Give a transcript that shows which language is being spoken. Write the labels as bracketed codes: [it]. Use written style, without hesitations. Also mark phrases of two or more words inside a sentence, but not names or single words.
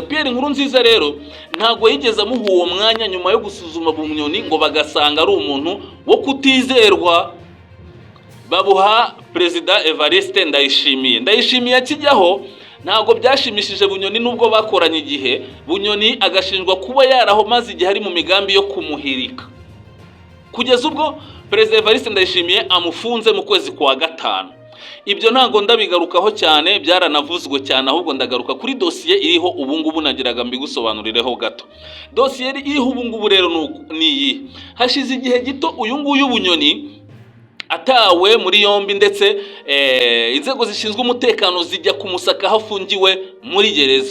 [rw] Pierre Nkurunziza rero ntago yigeze amuha uwo mwanya nyuma yo gusuzuma Bunyoni ngo bagasanga ari umuntu wo kutizerwa, babuha Perezida Evariste Ndayishimiye akijyaho. Ntago byashimishije Bunyoni nubwo bakoranye igihe. Bunyoni agashinjwa kuba yaraho maze igihe ari mu migambi yo kumuhirika, kugeza ubwo Perezida Evariste Ndayishimiye amufunze mu kwezi kwa gatanu. Ibyo ntago ndabigarukaho cyane, byaranavuzwe cyane, ahubwo ndagaruka kuri dosiye iriho ubungubu nagiraga mbigusobanurireho gato. Dosiye iriho ubungubu rero ni hashize igihe gito uyu nguyu Bunyoni atawe muri yombi, ndetse inzego zishinzwe umutekano zijya kumusaka hafungiwe muri gereza.